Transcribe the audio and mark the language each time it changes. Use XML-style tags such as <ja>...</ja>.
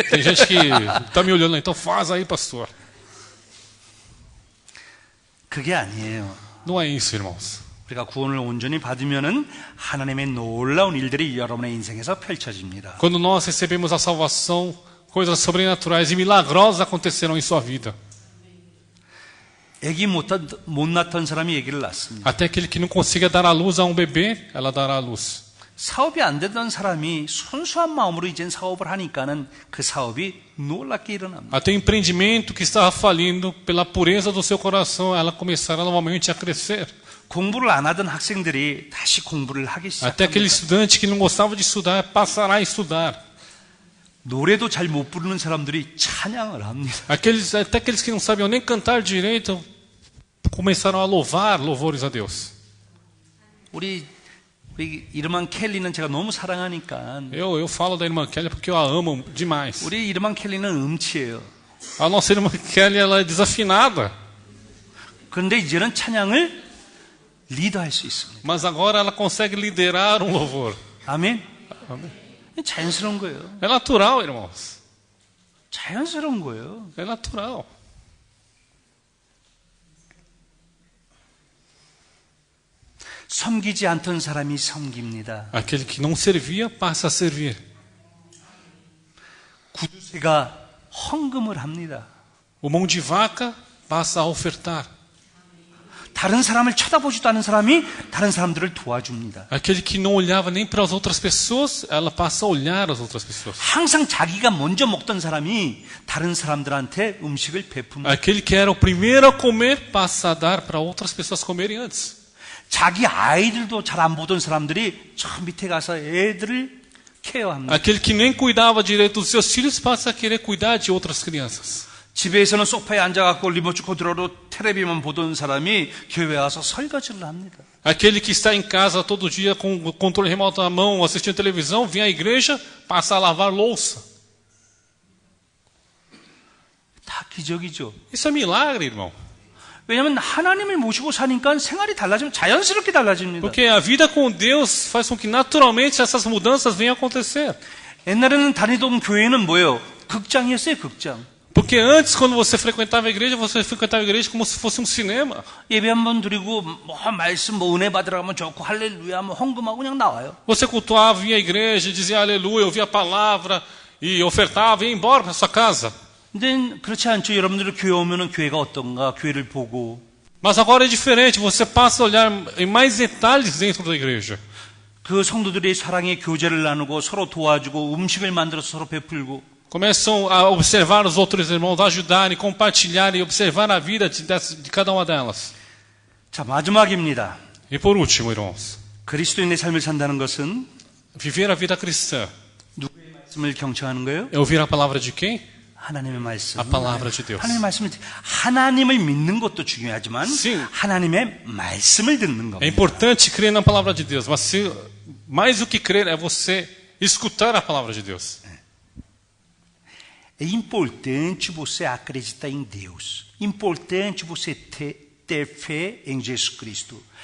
<pt>Tem gente que está me olhando, então faz aí, pastor.</pt> <ko>그게 아니에요.</ko> <pt>Não é isso, irmãos.</pt> <ko>우리가 구원을 온전히 받으면은 하나님의 놀라운 일들이 여러분의 인생에서 펼쳐집니다.</ko> <pt>Quando nós recebemos a salvação, coisas sobrenaturais e milagrosas acontecerão em sua vida.</pt> <ko>아기 못 낳던 사람이 아기를 낳습니다.</ko> <pt>Até aquele que não consiga dar à luz a um bebê, ela dará à luz.</pt> <ko>사업이 안 되던 사람이 순수한 마음으로 이젠 사업을 하니까는 그 사업이 놀랍게 일어납니다.</ko> <pt>Até o empreendimento que estava falindo, pela pureza do seu coração, ela começará novamente a crescer.</pt> <ko>공부를 안 하던 학생들이 다시 공부를 하기</ko> <pt>Até aquele</pt> <ko>시작합니다.</ko> <pt>estudante que não gostava de estudar, passará a estudar.</pt> <ko>노래도 잘 못 부르는 사람들이 찬양을 합니다.</ko> <pt>Até aqueles que não sabiam nem cantar direito, começaram a louvar louvores a Deus.</pt> <ko>우리 이름한 켈리는 제가 너무 사랑하니까</ko> <pt>Eu falo da irmã Kelly porque eu a amo demais.</pt> <ko>우리 이름한 켈리는 음치예요.</ko> <pt>A nossa irmã Kelly, ela é desafinada.</pt> <ko>그런데 이제는 찬양을 리더할 수 있습니다.</ko> <pt>Mas agora ela consegue liderar um louvor.</pt> <ko>아멘.</ko> <pt>Amém.</pt> <ko>자연스러운 거예요.</ko> <pt>É natural, irmãos.</pt> <ko>자연스러운 거예요.</ko> <pt>É natural.</pt> <ko>섬기지 않던 사람이 섬깁니다.</ko> <pt>Aquele que não servia, passa a servir.</pt> <ko>구두쇠가 헌금을 합니다.</ko> <pt>O mão de vaca passa a ofertar.</pt> <ko>다른 사람을 쳐다보지도 않은 사람이 다른 사람들을 도와줍니다.</ko> <pt>Aquele que não olhava nem para as outras pessoas, ela passa a olhar as outras pessoas.</pt> <ko>항상 자기가 먼저 먹던 사람이 다른 사람들한테 음식을 베풉니다.</ko> <pt>Aquele que era o primeiro a comer, passa a dar para outras pessoas comerem antes.</pt> <ko>자기 아이들도 잘 안 보던 사람들이 저 밑에 가서 애들을 케어합니다.</ko> <pt>Aquele que nem cuidava direito dos seus filhos, passa a querer cuidar de outras crianças.</pt> <ko>집에서는 소파에 앉아갖고 리모트 컨트롤로 텔레비만 보던 사람이 교회에 와서 설거지를 합니다.</ko> <pt>Aquele que está em casa todo dia com o controle remoto na mão, assistindo televisão, vem à igreja, passa a lavar louça.</pt> <ko>다 기적이죠.</ko> <pt>Isso é milagre, irmão.</pt> <ko>왜냐하면 하나님을 모시고 사니까 생활이 달라지면 자연스럽게 달라집니다.</ko> <pt>Porque a vida com Deus faz com que naturalmente essas mudanças venham a acontecer.</pt> <ko>옛날에는 다니던 교회는 뭐예요? 극장이었어요, 극장.</ko> <pt>Porque antes, quando você frequentava a igreja como se fosse um cinema.</pt> <ko>예배 한번 드리고 뭐 말씀 뭐 은혜 받으러 가면 좋고 할렐루야 뭐 헌금하고 그냥 나와요.</ko> <pt>Você cultuava, vinha à igreja, dizia aleluia, ouvia a palavra e ofertava e ia embora para sua casa.</pt> <ko>근데 그렇지 않죠. 여러분들이 교회 오면은 교회가 어떤가 교회를 보고.</ko> <pt>Mas agora é diferente, você passa a olhar em mais detalhes dentro da igreja.</pt> <ko>그 성도들이 사랑의 교제를 나누고 서로 도와주고 음식을 만들어서 서로 베풀고.</ko> <pt>Começam a observar os outros irmãos, ajudarem, compartilharem e observar a vida de cada uma delas.</pt> <ko>자, 마지막입니다.</ko> <pt>E por último, irmãos,</pt> <ko>그리스도인의 삶을 산다는 것은</ko> <pt>viver a vida cristã</pt> <ko>누구의 말씀을 경청하는 거예요?</ko> <pt>é ouvir a palavra de quem?</pt> <ko>하나님의 말씀.</ko> <pt>A palavra de Deus.</pt> <ko>하나님의 말씀을 하나님을 믿는 것도 중요하지만</ko> <pt>Sim.</pt> <ko>하나님의 말씀을 듣는</ko> <pt>É</pt> <ko>겁니다.</ko> <pt>importante crer na palavra de Deus, mas mais do que crer é você escutar a palavra de Deus. É importante você acreditar em Deus. Importante você ter fé em Jesus Cristo.</pt>